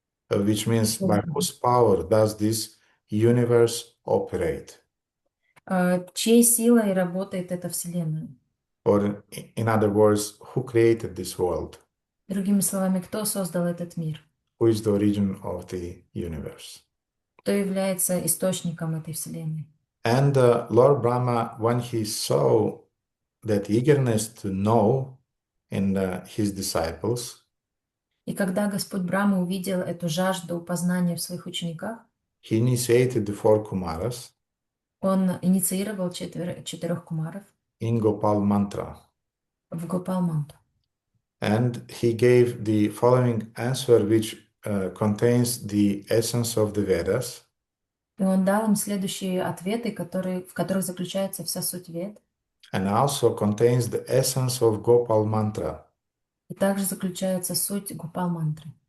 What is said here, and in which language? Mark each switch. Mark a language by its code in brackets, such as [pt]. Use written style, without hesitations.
[en] Which means, by whose power does this universe operate? [ru] Чьей силой работает эта Вселенная? [en] Or, in other words, who created this world? [ru] Другими словами, кто создал этот мир? [en] Who is the origin of the universe? [ru] Кто является источником этой Вселенной? [en] And Lord Brahma, when he saw that eagerness to know in his disciples, [ru] И когда Господь Брахма увидел эту жажду познания в своих учениках, [en] he initiated the four Kumaras [ru] он инициировал четырех кумаров [en] in Gopal mantra. [ru] в Гопал-мантру. [en] And he gave the following answer, which contains the essence of the Vedas. [ru] И он дал им следующие ответы, в которых заключается вся суть Вед, [en] And also contains the essence of Gopal mantra. [ru] и также заключается суть Гопал-мантры.